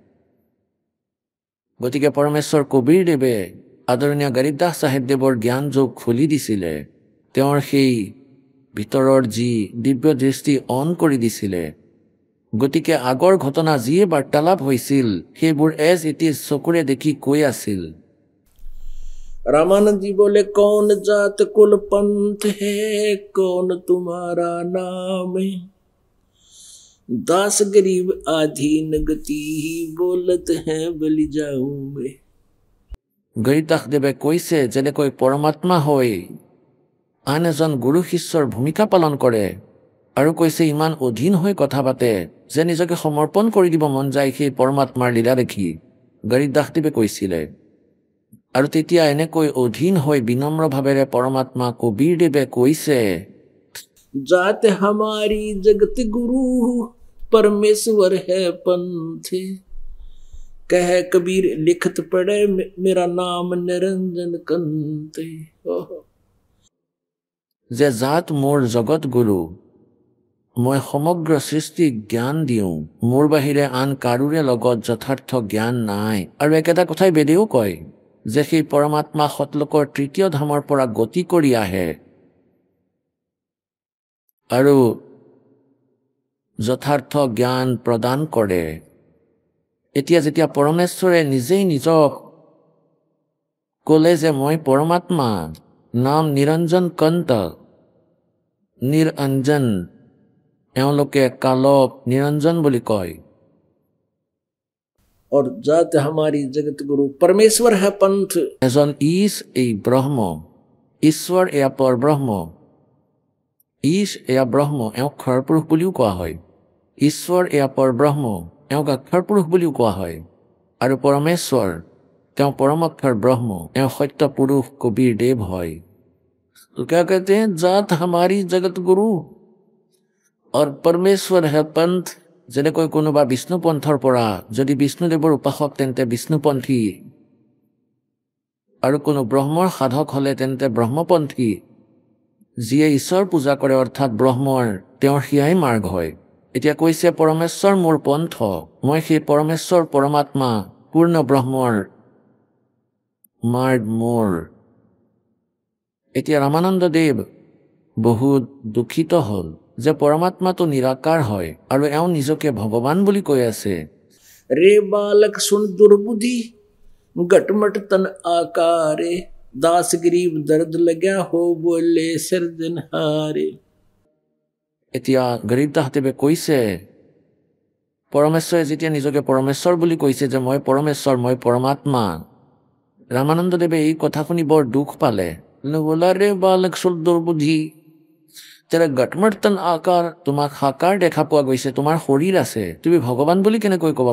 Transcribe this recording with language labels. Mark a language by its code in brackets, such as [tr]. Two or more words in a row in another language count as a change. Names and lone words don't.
[as] গতিকে পৰমেশ্বৰ কবীৰদেৱে আদৰণীয় গৰীবদাস চাহেবদেৱৰ জ্ঞান যোগ খুলি দিছিলে, তেওঁৰ সেই ভিতৰৰ যি দিব্য দৃষ্টি অন কৰি দিছিলে। গতিকে আগৰ ঘটনা যিয়ে বাৰ্তালাপ হৈছিল সেইবোৰ [en] as it is [as] চকুৰে দেখি কৈ আছিল। [hi] रामानंद जी बोले कौन जात कुल पंथ है कौन तुम्हारा नाम, दास गरीब आधीन गति ही बोलत है बलि जाऊं में। [as] গৰীবদাস দেৱে কৈছে যেনেকৈ পৰমাত্মা হৈ আন এজন গুৰু শিষ্যৰ ভূমিকা পালন কৰে আৰু কৈছে ইমান অধীন হৈ কথা পাতে যে নিজকে সমৰ্পণ কৰি দিব মন যায় সেই পৰমাত্মাৰ লীলা দেখি, গৰীবদাসদেৱে কৈছিলে। আৰু তেতিয়া এনেকৈ অধীন হৈ বিনম্ৰ ভাৱেৰে পৰমাত্মা কবীৰদেৱে কৈছে, [hi] जात हमारी जगत गुरु परमेश्वर है पंथ, कह कबीर लिखत पड़े मेरा नाम निरंजन कंते। [as] যে জাত মোৰ জগত গুৰু, মই সমগ্ৰ সৃষ্টিক জ্ঞান দিওঁ, মোৰ বাহিৰে আন কাৰোৰে লগত যথাৰ্থ জ্ঞান নাই। আৰু একেটা কথাই বেদেও কয় যে সেই পৰমাত্মা সতলোকৰ তৃতীয় ধামৰ পৰা গতি কৰি আহে আৰু যথাৰ্থ জ্ঞান প্ৰদান কৰে। এতিয়া যেতিয়া পৰমেশ্বৰে নিজেই নিজক ক'লে যে মই পৰমাত্মা, [hi] नाम निरंजन कंत, [as] নিৰঞ্জন, এওঁলোকে কালক নিৰঞ্জন বুলি কয়। [hi] और जात हमारी जगत गुरु परमेश्वर है पंथ, [as] এজন ঈশ এই ব্ৰহ্ম, ঈশ্বৰ এয়া পৰ ব্ৰহ্ম, ঈশ এয়া ব্ৰহ্ম, এওঁক ক্ষৰ পুৰুষ বুলিও কোৱা হয়। ঈশ্বৰ এয়া পৰ ব্ৰহ্ম, এওঁক অক্ষৰ পুৰুষ বুলিও কোৱা হয়। আৰু পৰমেশ্বৰ তেওঁ পৰম অক্ষৰ ব্ৰহ্ম, এওঁ সত্য পুৰুষ কবীৰ দেৱ হয়। [hi] तो क्या कहते हैं, जात हमारी जगत गुरु और परमेश्वर है पंथ। [as] যেনেকৈ কোনোবা বিষ্ণুপন্থৰ পৰা যদি বিষ্ণুদেৱৰ উপাসক তেন্তে বিষ্ণুপন্থী, আৰু কোনো ব্ৰহ্মৰ সাধক হ'লে তেন্তে ব্ৰহ্মপন্থী। যিয়ে ঈশ্বৰ পূজা কৰে অৰ্থাৎ ব্ৰহ্মৰ, তেওঁৰ সেয়াই মাৰ্গ হয়। এতিয়া কৈছে পৰমেশ্বৰ মোৰ পন্থ, মই সেই পৰমেশ্বৰ পৰমাত্মা পূৰ্ণ ব্ৰহ্মৰ মাৰ্গ মোৰ। এতিয়া ৰামানন্দদেৱ বহুত দুখিত হ'ল। যে পৰমাত্মাটো নিৰাকাৰ হয় আৰু এওঁ নিজকে ভগৱান বুলি কৈ আছে। [hi] रे बालक सुन दुर्बुद्धि गटमट तन आकारे दास गरीब दर्द लग्या हो बोले सिरजनहारे। [as] এতিয়া গৰীব দাসদেৱে কৈছে, পৰমেশ্বৰে যেতিয়া নিজকে পৰমেশ্বৰ বুলি কৈছে যে মই পৰমেশ্বৰ, মই পৰমাত্মা, ৰামানন্দদেৱে এই কথা শুনি বৰ দুখ পালে। [hi] बोला रे बालक सुन दुर्बुद्धि तेरा गटमर्तन आकार, [as] তোমাক সাকাৰ দেখা পোৱা গৈছে, তোমাৰ শৰীৰ আছে, তুমি ভগৱান বুলি কেনেকৈ ক'বা?